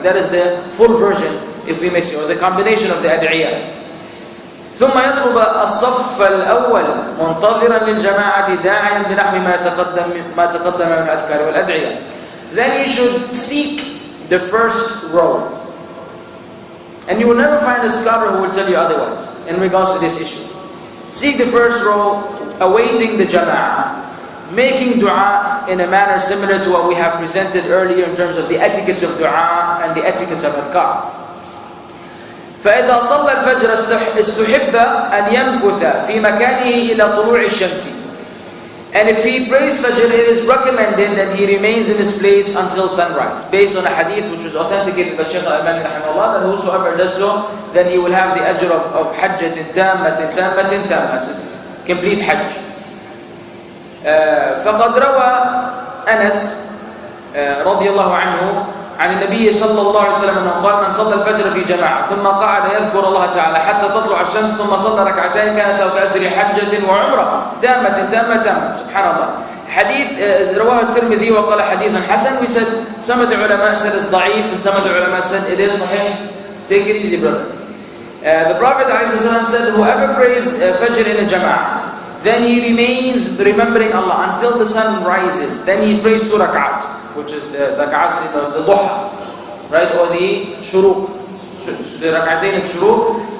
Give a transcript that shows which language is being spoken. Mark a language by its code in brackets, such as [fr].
[en] That is the full version, if we may say, or the combination of the ad'iyah. [ar] ثم يطلب الصف الأول منتظرا للجماعة داعيا بنحو ما تقدم من الأذكار والأدعية. [en] Then you should seek the first row. And you will never find a scholar who will tell you otherwise in regards to this issue. Seek the first row, awaiting the jama'ah, making dua in a manner similar to what we have presented earlier in terms of the etiquettes of dua and the etiquettes of adhkar. [ar] فإذا صلى الفجر استحب أن يمكث في مكانه إلى طلوع الشمس. [en] And if he prays Fajr, it is recommended that he remains in his place until sunrise, based on a hadith which was authenticated by Shaykh al-Albani rahimahullah, that whosoever does so, then he will have the ajr of hajjatin tammatin tamma, complete hajj. [ar] فقد روى أنس رضي الله عنه عن النبي صلى الله عليه وسلم أنه قال من صلى الفجر في جماعة ثم قعد يذكر الله تعالى حتى تطلع الشمس ثم صلى ركعتين كانت له كأجر حجة وعمرة تامة سبحان الله. حديث رواه الترمذي وقال حديث حسن. [en] We said some of the ulama said it's ضعيف and some of the ulama said it is صحيح. Take it easy, brother. The Prophet ﷺ said whoever prays Fajr in a jama'ah, then he remains remembering Allah until the sun rises. Then he prays 2 rak'at, which is the rak'at, the duha, right, or the shuruq, the rak'atain of shuruq.